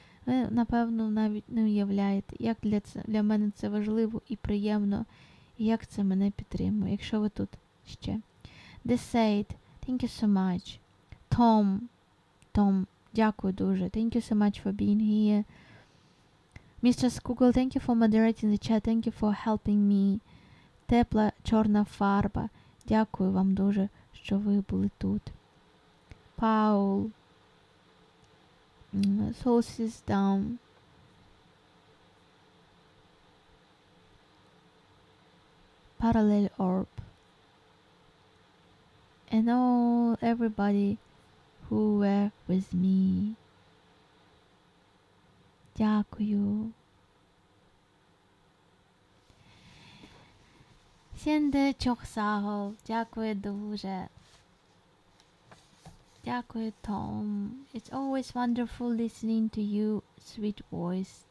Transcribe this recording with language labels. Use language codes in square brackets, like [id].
[uk] Ви, напевно, навіть не уявляєте, як для мене це важливо і приємно, і як це мене підтримує, якщо ви тут ще. [en] Desait, thank you so much. [uk] Tom, дякую дуже. [en] Thank you so much for being here. Mr. Skugel, thank you for moderating the chat, thank you for helping me. [uk] Тепла чорна фарба. Дякую вам дуже, що ви були тут. [en] Paul, Sources Down, Parallel Orb, and all everybody who were with me. [uk] Дякую. Сенде Чохсагол, дякую дуже. Дякую, Tom. [en] It's always wonderful listening to you, sweet voice.